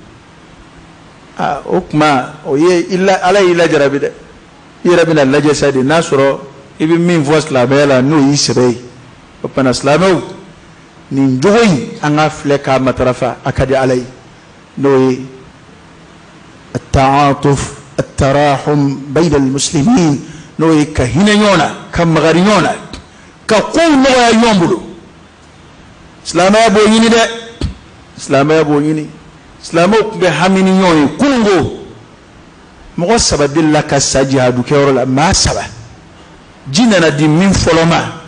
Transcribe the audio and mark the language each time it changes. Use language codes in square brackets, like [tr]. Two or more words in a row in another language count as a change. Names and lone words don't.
[bm] o tuma o ye ala y'i lajarabi dɛ i yɛrɛ bɛna lajɛ sa de n'a sɔrɔ i bɛ min fɔ silamɛya la n'o y'i sɛbɛ ye o fana silamɛw nin jogo in an ka filɛ k'a matarafa a ka di ala ye n'o ye [ar] التعاطف التراحم بين المسلمين [bm] n'o ye ka hinɛ ɲɔgɔn na ka magari ɲɔgɔn na ka kow nɔgɔya ɲɔgɔn bolo silamɛya b'o ɲini dɛ silamɛya b'o ɲini silamɛw tun bɛ hami ni ɲɔgɔn ye kununko mɔgɔ 3 delila ka sa jihadu kɛyɔrɔ la maa 3 ji nana di min fɔlɔ ma